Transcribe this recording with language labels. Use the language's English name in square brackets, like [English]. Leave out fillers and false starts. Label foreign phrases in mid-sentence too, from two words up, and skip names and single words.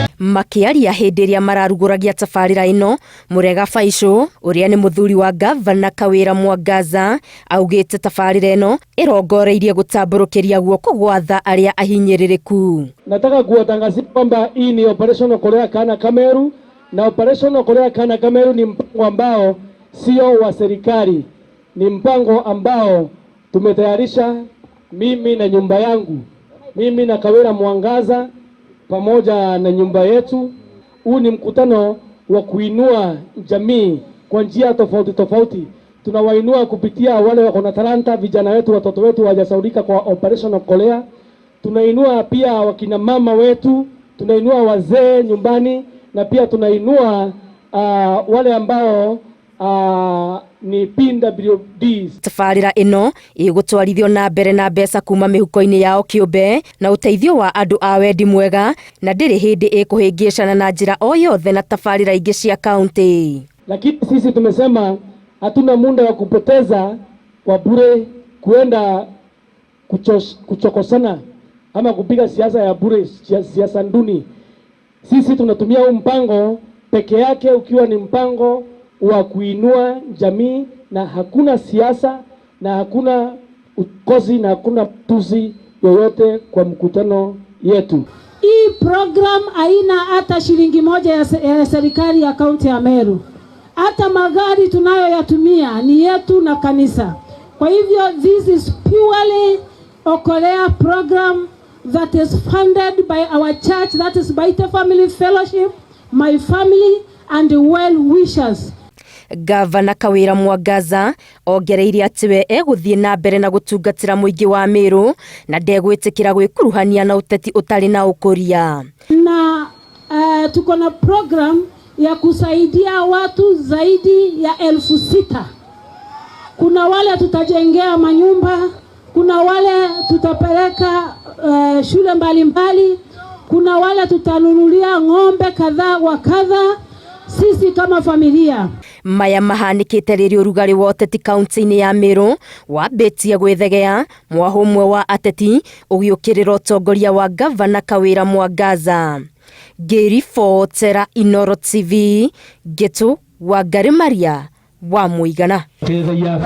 [Kikuyu] Makiaria hĩndĩ ĩrĩa mararugũragia tabarĩra ĩno, Murega Faisal ũrĩa nĩ mũthuri wa gavana Kawĩra Mwangaza augĩte tabarĩra ĩno ĩrongoreirie gũtambũrũkĩria guoko gwa tha arĩa ahinyĩrĩrĩku. [Swahili] Nataka kuwatangazia kwamba hii ni operation Okolea Kana Kameru, na operation Okolea Kana Kameru ni mpango ambao sio wa serikali, ni mpango ambao tumetayarisha mimi na nyumba yangu, mimi na Kawĩra Mwangaza pamoja na nyumba yetu. Huu ni mkutano wa kuinua jamii kwa njia tofauti tofauti. Tunawainua kupitia wale wako na talanta, vijana wetu, watoto wetu hawajasaulika kwa operation Okolea. Tunainua pia wakina mama wetu, tunainua wazee nyumbani, na pia tunainua wale ambao ni PWDs. [Kikuyu] Tabarĩra ĩno ĩgũtwarithio na mbere na mbeca kuma mĩhuko-inĩ yao kĩũmbe na ũteithio wa andũ a wendi mwega, na ndĩrĩ hĩndĩ ĩkũhĩngĩcana na njĩra o yothe na tabarĩra ingĩ cia kaunti. [Swahili] Lakini sisi tumesema hatuna muda wa kupoteza kwa bure kuenda kuchokosana ama kupiga siasa ya bure, siasa nduni. Sisi tunatumia huu mpango peke yake ukiwa ni mpango wa kuinua jamii, na hakuna siasa na hakuna ukozi na hakuna tusi yoyote kwa mkutano yetu. Hii program haina hata shilingi moja ya serikali ya kaunti ya Meru. Hata magari tunayoyatumia ni yetu na kanisa. Kwa hivyo [English] this is purely Okolea program that is funded by our church, that is by the family fellowship, my family and the well wishers. [Kikuyu] Gavana Kawĩra Mwangaza ongereire atĩ we egũthiĩ na mbere na gũtungatĩra mũingĩ wa Meru na ndegwĩtĩkĩra gwĩkuruhania na ũteti ũtarĩ na ũkũria. [Swahili] Na tuko na program ya kusaidia watu zaidi ya 6,000. Kuna wale tutajengea manyumba, kuna wale tutapeleka shule mbalimbali, kuna wale tutanunulia ng'ombe kadhaa wa kadhaa. Sisi kama familia [Kikuyu] maya mahanĩkĩte rĩrĩ ũrugarĩ wa ũteti kaunti-inĩ ya Meru wambĩtie gwĩthegea mwahũmwe wa ateti ũgĩũkĩrĩra ũtongoria wa gavana Kawĩra Mwangaza. Ngĩribotera Inooro TV, Gĩtũ wa Maria wa Mũigana.